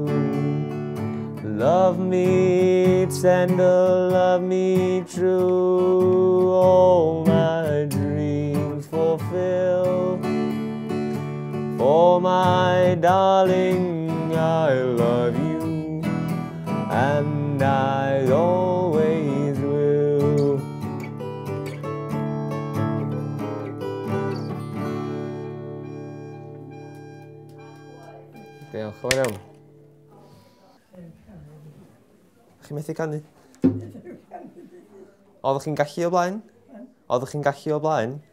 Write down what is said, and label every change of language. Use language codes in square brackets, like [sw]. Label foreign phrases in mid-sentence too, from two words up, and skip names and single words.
[en] Love me tender, love me true, all my dreams fulfill. For Oh my darling, I love you, and I always will. [cy] Diolch, chwarae'n iawn. Chi'n methu canu? Oeddech chi'n gallu o blaen? Oeddech chi'n gallu o blaen?